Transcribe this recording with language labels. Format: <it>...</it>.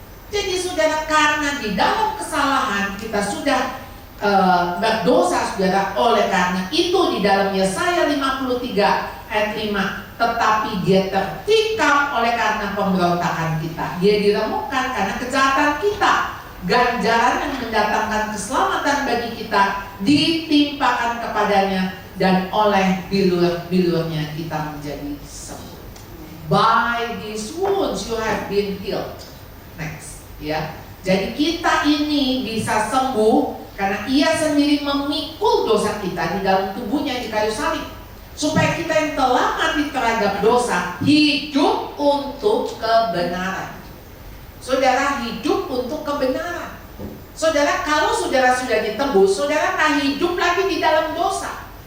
<id>Jadi saudara, karena di dalam kesalahan kita sudah berdosa saudara, oleh karena itu di dalam Yesaya 53 ayat 5, tetapi dia tertikam oleh karena pemberontakan kita, dia diremukkan karena kejahatan kita, ganjaran yang mendatangkan keselamatan bagi kita ditimpakan kepadanya, dan oleh bilur-bilurnya kita menjadi sembuh.</id> <en>By his wounds you have been healed. Next, ya.</en> <id>Jadi kita ini bisa sembuh karena ia sendiri memikul dosa kita di dalam tubuhnya di kayu salib, supaya kita yang telah mati terhadap dosa hidup untuk kebenaran. Saudara, hidup untuk kebenaran. Saudara, kalau saudara sudah ditebus, saudara nggak hidup lagi di dalam dosa.</id>